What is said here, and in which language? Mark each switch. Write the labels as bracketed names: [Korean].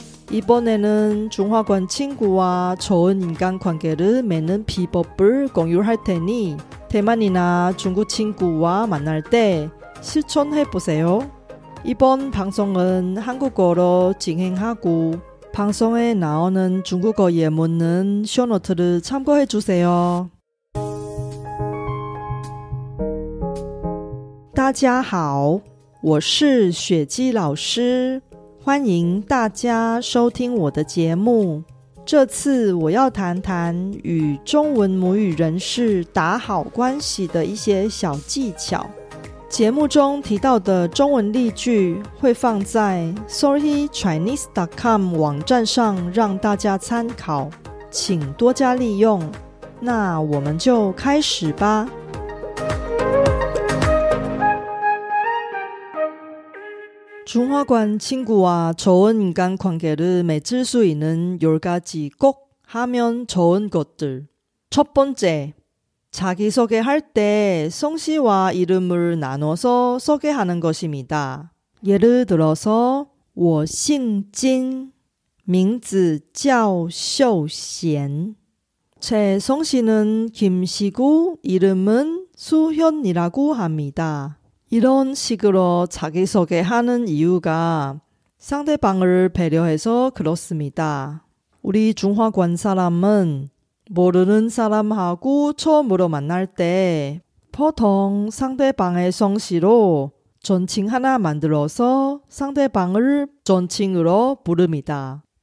[Korean] 이번에는 중화권 친구와 좋은 인간관계를 맺는 비법을 공유할 테니 대만이나 중국 친구와 만날 때 실천해보세요. 이번 방송은 한국어로 진행하고 방송에 나오는 중국어 예문은 쇼노트를 참고해주세요. [Chinese] 大家好，我是雪姬老师，欢迎大家收听我的节目。这次我要谈谈与中文母语人士打好关系的一些小技巧。节目中提到的中文例句会放在 solhichinese.com 网站上让大家参考，请多加利用。那我们就开始吧。 [Korean] 중화권 친구와 좋은 인간관계를 맺을 수 있는 10가지 꼭 하면 좋은 것들. 첫 번째, 자기소개할 때 성씨와 이름을 나눠서 소개하는 것입니다. 예를 들어서 [Chinese] 我姓金, 名字叫秀贤. [Korean] 제 성씨는 김씨고 이름은 수현이라고 합니다. 이런 식으로 자기소개하는 이유가 상대방을 배려해서 그렇습니다. 우리 중화권 사람은 모르는 사람하고 처음으로 만날 때 보통 상대방의 성씨로 존칭 하나 만들어서 상대방을 존칭으로 부릅니다.